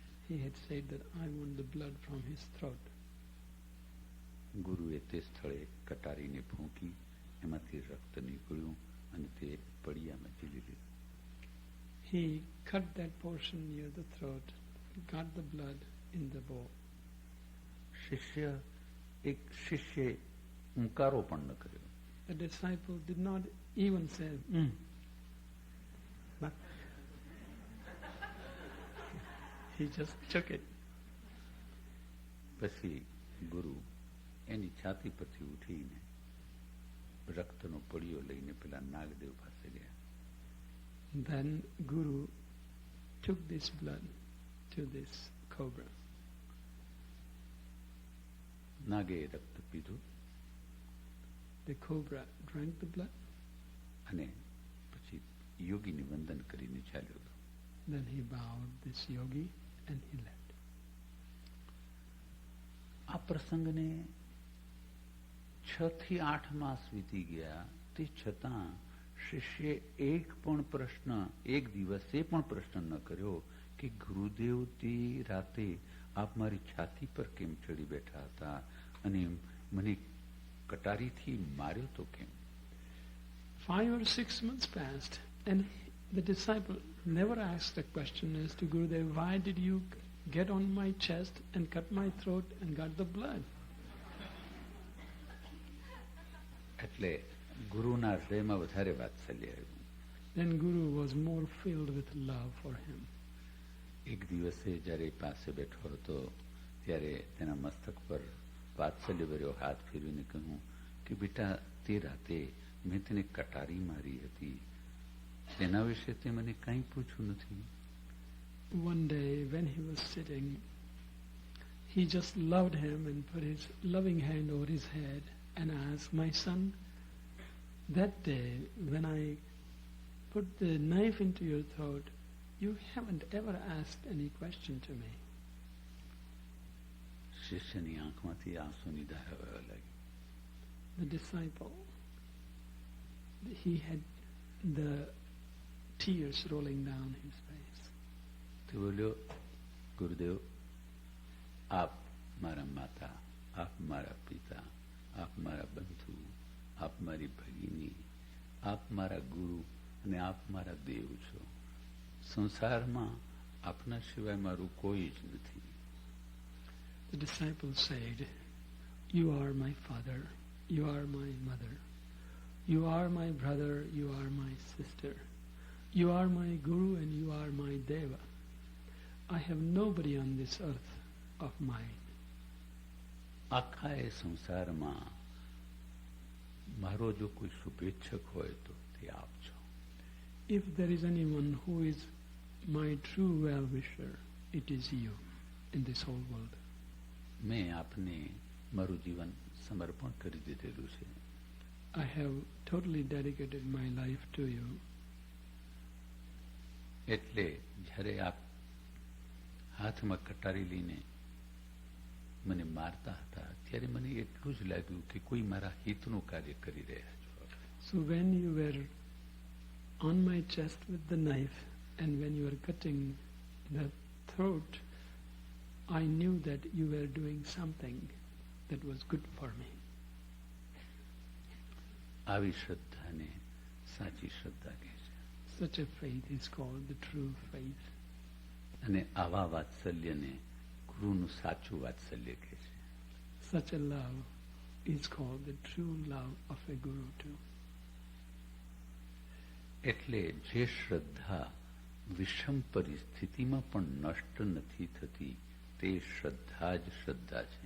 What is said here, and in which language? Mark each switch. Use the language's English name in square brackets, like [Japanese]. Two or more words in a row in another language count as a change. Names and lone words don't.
[English] He had said that I want the blood from his throat. [Gujarati] ગુરુએ તે સ્થળે કટારીને ફૂંકી, એમાંથી રક્ત નીકળ્યું અને તે પડિયામાં ઝીલી લીધું. [English] He cut that portion near the throat, got the blood in the bowl. [Gujarati] શિષ્યે ઉંકારો પણ ન કર્યો. [English] The disciple did not even say, but he just took it. [Gujarati] પછી ગુરુ એની છાતી પરથી ઉઠીને રક્તનો પડિયો લઈને પેલા નાગદેવ પાસે ગયા. [English] Then Guru took this blood to this cobra. [Gujarati] નાગે રક્ત પીધું. [English] The cobra drank the blood. [Gujarati] અને પછી યોગીને વંદન કરીને ચાલ્યો ગયો. [English] Then he bowed this yogi and he left. [Gujarati] આ પ્રસંગને 6 થી 8 માસ વીતી ગયા, તે છતાં શિષ્યે એક દિવસે પણ પ્રશ્ન ન કર્યો કે ગુરુદેવ તે રાતે આપ મારી છાતી પર કેમ ચડી બેઠા હતા અને મને કટારીથી માર્યો તો કેમ? [English] 5 or 6 months passed and the disciple never asked a question as to Gurudev, why did you get on my chest and cut my throat and got the blood? [Gujarati] એટલે ગુરુના હૃદયમાં વધારે વાત્સલ્ય આવ્યું. [English] Then Guru was more filled with love for him. [Gujarati] એક દિવસે જ્યારે પાસે બેઠો હતો ત્યારે તેના મસ્તક પર વાત્સલ્યભર્યો હાથ ફેરવીને કહ્યું કે બેટા તે રાતે મેં તેને કટારી મારી હતી, તેના વિશે તે મને કંઈ પૂછ્યું નથી. [English] One day when he was sitting, he just loved him and put his loving hand over his head and asked, my son, that day when I put the knife into your throat, You haven't ever asked any question to me. [Gujarati] શિષ્યની આંખમાંથી આંસુની ધારા વહેવા લાગી. [English] The disciple, he had the tears rolling down his face. [Gujarati] તે બોલ્યો, ગુરુદેવ, આપ મારા માતા, આપ મારા પિતા, આપ મારા બંધુ, આપ મારી ભગીની, આપ મારા ગુરુ અને આપ મારા દેવ છો. સંસારમાં આપના સિવાય મારું કોઈ જ નથી. [English] The disciple said, "You are my father, you are my mother, you are my brother, you are my sister, you are my guru and you are my deva. I have nobody on this earth of mine." [Gujarati] આખા એ સંસારમાં મારો જો કોઈ શુભેચ્છક હોય તો તે આપ છો. [English] If there is anyone who is my true well-wisher, it is you in this whole world. [Gujarati] મેં આપને મારું જીવન સમર્પણ કરી દીધેલું છે. [English] I have totally dedicated my life to you. [Gujarati] એટલે જ્યારે આપ હાથમાં કટારી લઈને મને મારતા હતા ત્યારે મને એટલું જ લાગ્યું કે કોઈ મારા હિતનું કાર્ય કરી રહ્યા છો. [English] So when you were on my chest with the knife and when you were cutting the throat, I knew that you were doing something that was good for me. [Gujarati] આવી શ્રદ્ધાને સાચી શ્રદ્ધા કહે છે. [English] Such a faith is called the true faith. [Gujarati] અને આવા વાત્સલ્યને ગુરુનું સાચું વાત્સલ્ય કહે છે. [English] Such a love is called the true love of a guru too. [Gujarati] એટલે જે શ્રદ્ધા વિષમ પરિસ્થિતિમાં પણ નષ્ટ નથી થતી તે શ્રદ્ધા જ શ્રદ્ધા છે.